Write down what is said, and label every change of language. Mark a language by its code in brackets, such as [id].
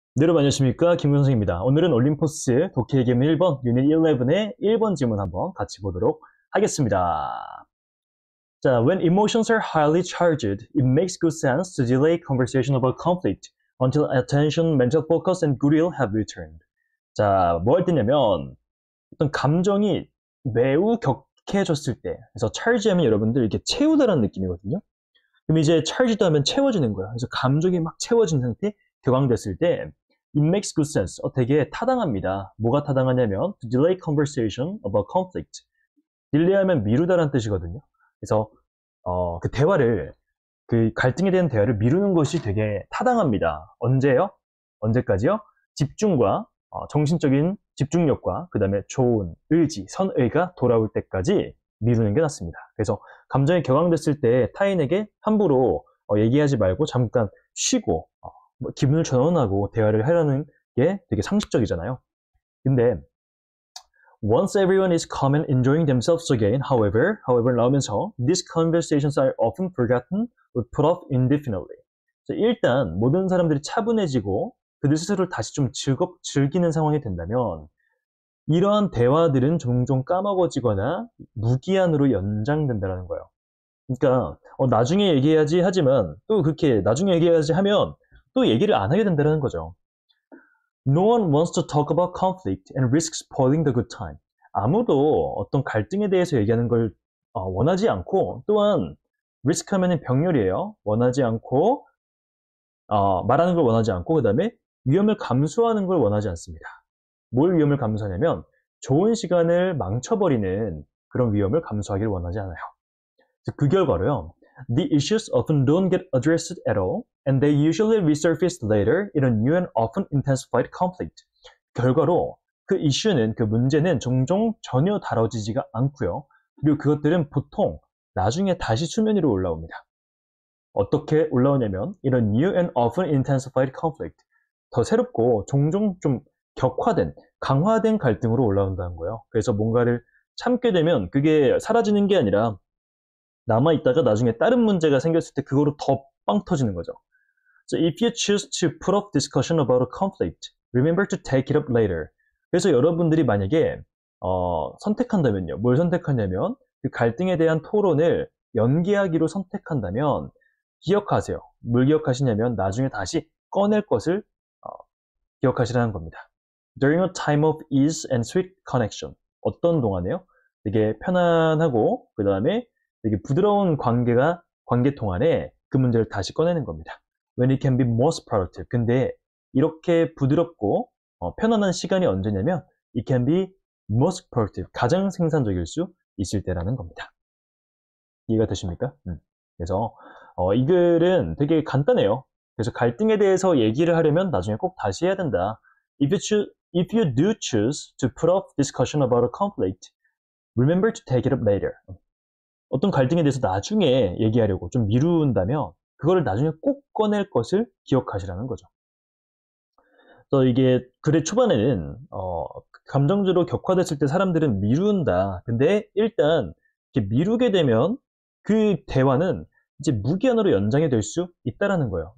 [ko] 네, 여러분 안녕하십니까? 김근 선생입니다. 오늘은 올림포스 독해 개문 1번 유닛 11의 1번 지문 한번 같이 보도록 하겠습니다. [en] 자, when emotions are highly charged, it makes good sense to delay conversation about conflict until attention, mental focus, and goodwill have returned. [ko] 자, 뭐 할 때냐면 어떤 감정이 매우 격해졌을 때, 그래서 charge하면 여러분들 이렇게 채우다라는 느낌이거든요. 그럼 이제 charged 하면 채워지는 거야. 그래서 감정이 막 채워진 상태, 격앙됐을 때 [en] it makes good sense. [ko] 되게 타당합니다. 뭐가 타당하냐면 [en] to delay conversation about conflict. [ko] 딜레이하면 미루다라는 뜻이거든요. 그래서 그 대화를 그 갈등에 대한 대화를 미루는 것이 되게 타당합니다. 언제요? 언제까지요? 집중과 정신적인 집중력과 그 다음에 좋은 의지, 선의가 돌아올 때까지 미루는 게 낫습니다. 그래서 감정이 격앙됐을 때 타인에게 함부로 얘기하지 말고 잠깐 쉬고 기분을 전환하고 대화를 하려는 게 되게 상식적이잖아요. 근데 [en] once everyone is calm and enjoying themselves again, however [ko] 나오면서 [en] these conversations are often forgotten or put off indefinitely. [ko] 일단 모든 사람들이 차분해지고 그들 스스로를 다시 좀 즐기는 상황이 된다면 이러한 대화들은 종종 까먹어지거나 무기한으로 연장된다는 거예요. 그러니까 나중에 얘기해야지 하지만 또 그렇게 나중에 얘기해야지 하면 또 얘기를 안 하게 된다는 거죠. [en] No one wants to talk about conflict and risk spoiling the good time. [ko] 아무도 어떤 갈등에 대해서 얘기하는 걸 원하지 않고 또한 risk 하면은 병렬이에요. 원하지 않고 말하는 걸 원하지 않고 그 다음에 위험을 감수하는 걸 원하지 않습니다. 뭘 위험을 감수하냐면 좋은 시간을 망쳐버리는 그런 위험을 감수하기를 원하지 않아요. 그 결과로요. [en] The issues often don't get addressed at all, and they usually resurface later in a new and often intensified conflict. [ko] 결과로 그 이슈는, 그 문제는 종종 전혀 다뤄지지가 않고요. 그리고 그것들은 보통 나중에 다시 수면 위로 올라옵니다. 어떻게 올라오냐면 이런 [en] new and often intensified conflict, [ko] 더 새롭고 종종 좀 격화된, 강화된 갈등으로 올라온다는 거예요. 그래서 뭔가를 참게 되면 그게 사라지는 게 아니라 남아있다가 나중에 다른 문제가 생겼을 때 그거로 더 빵 터지는 거죠. [en] So if you choose to put off discussion about a conflict, remember to take it up later. [ko] 그래서 여러분들이 만약에 선택한다면요. 뭘 선택하냐면 그 갈등에 대한 토론을 연기하기로 선택한다면 기억하세요. 뭘 기억하시냐면 나중에 다시 꺼낼 것을 기억하시라는 겁니다. [en] During a time of ease and sweet connection. [ko] 어떤 동안에요? 되게 편안하고 그 다음에 되게 부드러운 관계 동안에 그 문제를 다시 꺼내는 겁니다. [en] When it can be most productive. [ko] 근데 이렇게 부드럽고 편안한 시간이 언제냐면 [en] it can be most productive. [ko] 가장 생산적일 수 있을 때라는 겁니다. 이해가 되십니까? 그래서 이 글은 되게 간단해요. 그래서 갈등에 대해서 얘기를 하려면 나중에 꼭 다시 해야 된다. [en] If you do choose to put off discussion about a conflict, remember to take it up later. [ko] 어떤 갈등에 대해서 나중에 얘기하려고 좀 미룬다면 그거를 나중에 꼭 꺼낼 것을 기억하시라는 거죠. 또 이게 글의 초반에는 감정적으로 격화됐을 때 사람들은 미룬다. 근데 일단 이렇게 미루게 되면 그 대화는 이제 무기한으로 연장이 될 수 있다라는 거예요.